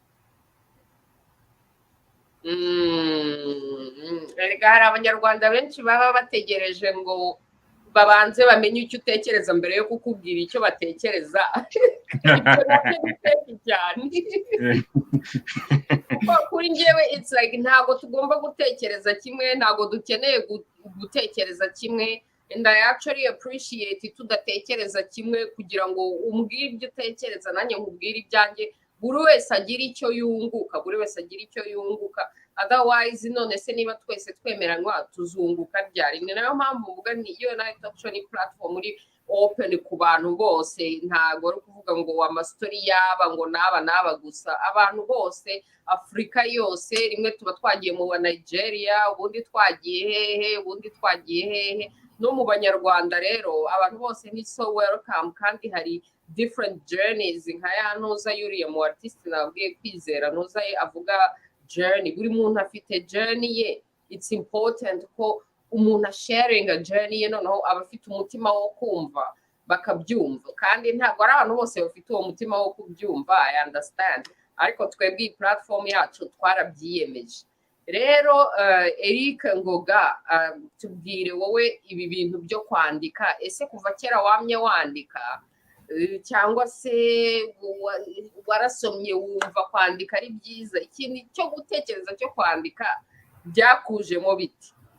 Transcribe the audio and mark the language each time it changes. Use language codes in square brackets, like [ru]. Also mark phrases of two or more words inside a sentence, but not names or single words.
[rw] Hari abanyarwanda benshi baba bategereje ngo babanze bamenye icyo utekereza mbere yo kukubwira icyo batekereza. Ibyo nabyo ni fake cyane. Kuko kuri njyewe [en] it's like [rw] ntabwo tugomba gutekereza kimwe, ntabwo dukeneye gutekereza kimwe. [en] And I actually appreciate [rw] tudatekereza kimwe, kugira ngo umbwire ibyo utekereza nanjye nkubwire ibyanjye. Buri wese agira icyo yunguka, otherwise none se niba twese twemeranywa tuzunguka ryari? Ni nayo mpamvu mvuga ni U&I TALK SHOW ni platform uri open ku bantu bose, ntago ari kuvuga ngo amastori yaba ngo naba gusa. Abantu bose, Afrika yose, rimwe tuba twagiye mu Nigeria, ubundi twagiye hehe, no mu banyarwanda rero abantu bose ni [en] so welcome [rw] kandi hari [en] different journeys [rw] nka ya ntuza yuriye mu artiste nabwiye kwizera ntuza avuga journey buri muntu afite journey ye [en] it's important [rw] ko umuntu [en] sharing a journey [rw] ye noneho aba afite umutima wo kumva bakabyumva kandi ntabwo ari abantu bose bafite uwo mutima wo kubyumva [en] I understand [rw] ariko twebwe platform yacu twarabyiyemeje rero Eric Ngoga tubwire wowe ibi bintu byo kwandika ese kuva kera wamye wandika cyangwa se warasomye wumva kwandika ari byiza ikintu cyo gutekereza cyo kwandika byakujemo biti